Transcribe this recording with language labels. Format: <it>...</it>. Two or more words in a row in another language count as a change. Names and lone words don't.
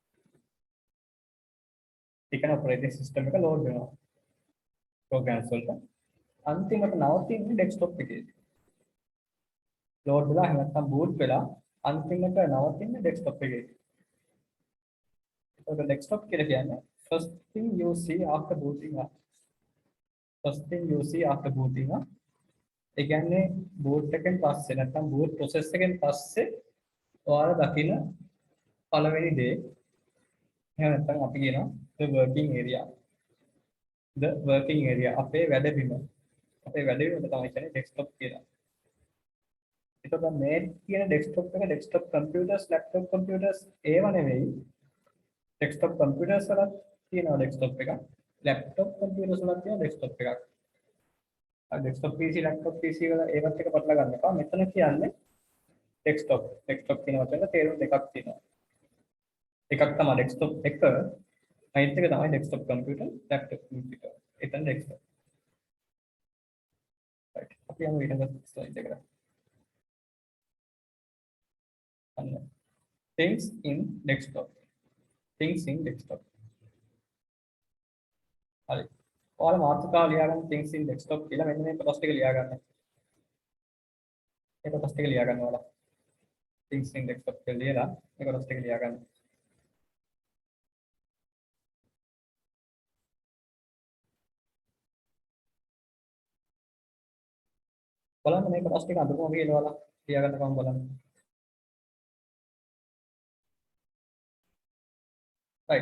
<si>ඒ කියන්නේ</si> <en>operating system</en> <si>එක ලෝඩ් වෙනවා. ප්‍රෝග්‍රෑම්ස් වලට. අන්තිමට නවතින්නේ ඩෙස්ක්ටොප් එකේ. ලෝඩ් වෙලා එහෙම නැත්නම් බූට් වෙලා අන්තිමට නවතින්නේ ඩෙස්ක්ටොප් එකේ. ඒක ඩෙස්ක්ටොප් කියලා කියන්නේ</si> <en>first thing you see after booting up. first thing you see after booting up.</en> <si>ඒ කියන්නේ බූට් එකෙන් පස්සේ නැත්නම් බූට් ප්‍රොසෙස් එකෙන් පස්සේ ඔයාලා දකින පළවෙනි දේ එහෙම නැත්නම් අපි කියනවා</si> <en>the working area. the working area</en> <si>අපේ වැඩ බිම. අපේ වැඩ බිම තමයි කියන්නේ ඩෙස්ක්ටොප් කියලා. එතකොට මේ කියන ඩෙස්ක්ටොප් එක</si> <en>desktop computers laptop computers</en> <si>ඒව නෙවෙයි.</si> <en>desktop computers</en> <si>වල තියෙනවා ඩෙස්ක්ටොප් එකක්.</si> <en>laptop computers</en> <si>වල තියෙන ඩෙස්ක්ටොප් එකක්. අර</si> <en>desktop PC laptop PC</en> <si>වල ඒවත් එක පටල ගන්න එපා. මෙතන කියන්නේ ඩෙස්ක්ටොප්. ඩෙස්ක්ටොප් කියන වචන තේරුම් දෙකක් තියෙනවා. එකක් තමයි ඩෙස්ක්ටොප් එක අනිත් එක තමයි</si> <en>desktop computer laptop computer.</en> <si>එතන ඩෙස්ක්ටොප්. රයිට්. අපි යමු ඊළඟ ස්ලයිඩ් එකට. අන්න.</si> <en>things in desktop. things in desktop.</en> <si>හරි. ඔයාලා මාතෘකාව ලියාගන්න</si> <en>things in desktop</en> <si>කියලා මෙන්න මේ කොටස් ටික ලියාගන්න. මේ කොටස් ටික ලියාගන්න ඔයාලා.</si> <en>things in desktop</en> <si>කියලා ලියලා මේ කොටස් ටික ලියාගන්න. බලන්න මේ කොටස් ටික අඳුරම කියලා ඔයාලා ලියාගන්න කොහොමද බලන්න. right.</si>